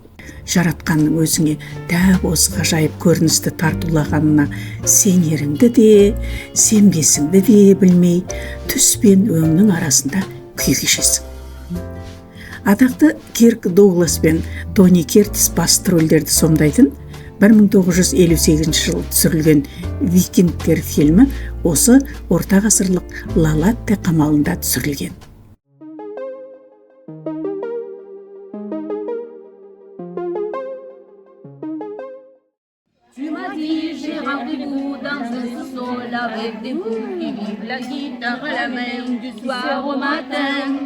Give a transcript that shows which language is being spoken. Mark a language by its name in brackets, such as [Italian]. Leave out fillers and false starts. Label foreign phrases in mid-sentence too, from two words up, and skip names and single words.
[Kazakh] Жаратқанның өзіңе дәп осы ғажайып көріністі тартулағанына сенеріңді де, сенбесіңді де білмей, түс пен өңнің арасында күй кешесің. Атақты Кирк Дуглас пен Тони Кертис басты рөлдерді сомдайтын 1958 жылы түсірілген «Викингтер» фильмі осы орта ғасырлық Лалатте қамалында түсірілген. [French] Tu m'as dit j'ai rendez-vous dans un sous-sol avec des fous qui vivent la guitare à la main du soir au matin.